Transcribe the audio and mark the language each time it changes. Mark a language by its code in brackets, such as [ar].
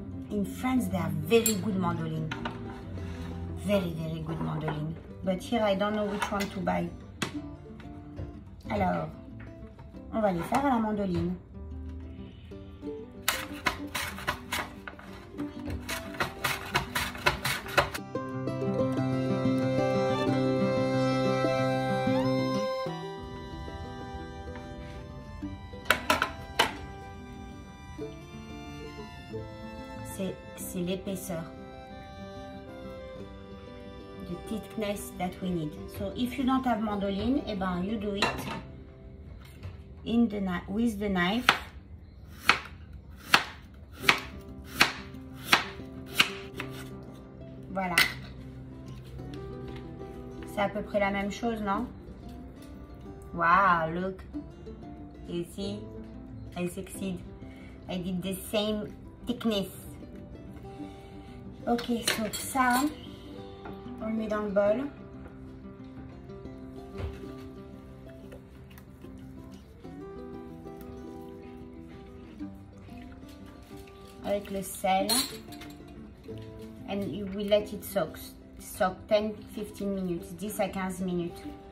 [en] In France, they are very good mandoline. Very, very good mandoline. But here, I don't know which one to buy. [fr] Alors, on va les faire à la mandoline. C'est l'épaisseur, [en] the thickness that we need. So if you don't have mandoline, [fr] eh ben [en] you do it with the knife. [fr] Voilà. C'est à peu près la même chose, non? [en] Wow, look. You see? I succeed. I did the same thickness. [fr] Ok, donc ça, on le met dans le bol. Avec le sel. [en] And you will let it soak 10-15 minutes, 10 à 15 minutes.